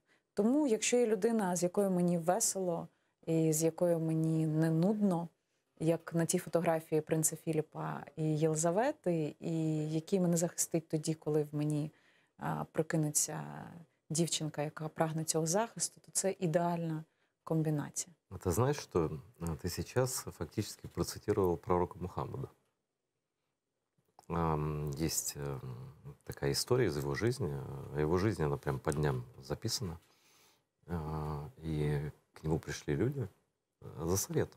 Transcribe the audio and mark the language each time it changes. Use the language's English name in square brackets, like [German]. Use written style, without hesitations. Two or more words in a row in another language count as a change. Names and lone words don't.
[Ukrainian] Тому, якщо є людина, з якою мені весело і з якою мені не нудно, як на тій фотографії принца Філіпа і Єлизавети, і який мене захистить тоді, коли в мені прокинеться дівчинка, яка прагне цього захисту, то це ідеальна комбинация. [Russian] А ты знаешь, что ты сейчас фактически процитировал пророка Мухаммада? Есть такая история из его жизни. Его жизнь, она прям по дням записана. И к нему пришли люди за советом.